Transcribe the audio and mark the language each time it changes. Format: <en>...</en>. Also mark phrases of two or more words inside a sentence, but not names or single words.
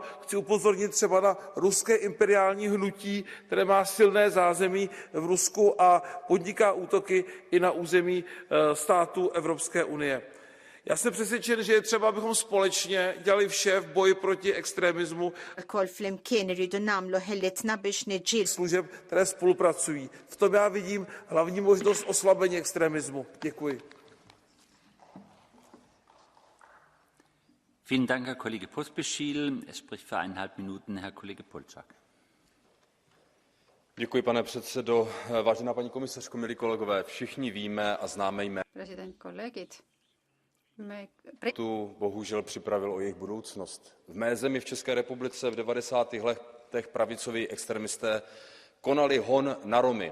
<cs>Chci upozornit třeba na ruské imperiální hnutí, které má silné zázemí v Rusku a podniká útoky i na území států Evropské unie. Já jsem přesvědčen, že je třeba, abychom společně dělali vše v boji proti extremismu služeb, které spolupracují. V tom já vidím hlavní možnost oslabení extremismu. Děkuji.</cs> <de>Vielen Dank, Herr Kollege Pospíšil. Es spricht für 1,5 Minuten Herr Kollege Polčák.</de> <cs>Děkuji, pane předsedo. Vážená paní komisařko, milí kolegové, všichni víme a známe jména. Tu bohužel připravil o jejich budoucnost. V mé zemi v České republice v 90. letech pravicoví extremisté konali hon na Romy.</cs>